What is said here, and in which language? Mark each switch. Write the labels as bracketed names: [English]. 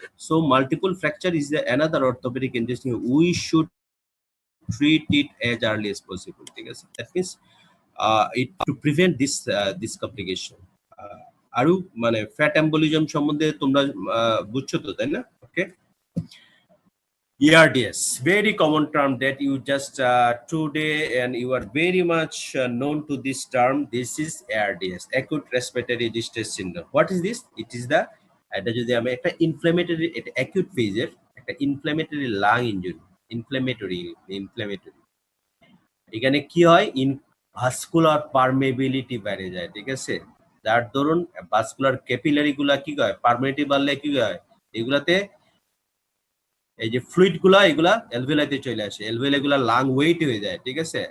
[English] so multiple fracture is another orthopaedic emergency, we should treat it as early as possible, [Bangla] ঠিক আছে? [English] That means it to prevent this complication. [Bangla] আরো মানে fat embolism সম্বন্ধে তোমরা বুঝছো তো, তাই না? [English] Okay, ERDS, very common term that you just today, and you are very much known to this term. This is ARDS, acute respiratory distress syndrome. What is this? It is the [Bangla] এটা যদি আমি একটা ইনফ্ল্যামেটরি, এটা acute ফেজের একটা inflammatory lung injury, inflammatory এখানে কি হয়? ভাস্কুলার পারমেবিলিটি বেড়ে যায়, ঠিক আছে? যার দরুন ভাস্কুলার ক্যাপিলারি গুলা কি হয়, পারমেবিলিটি বাড়লে কি হয়, এগুলাতে এই যে ফ্লুইড গুলা এগুলা এলভিওলাইতে চলে আসে, এলভিওলাই গুলা লাং ওয়েট হয়ে যায়, ঠিক আছে?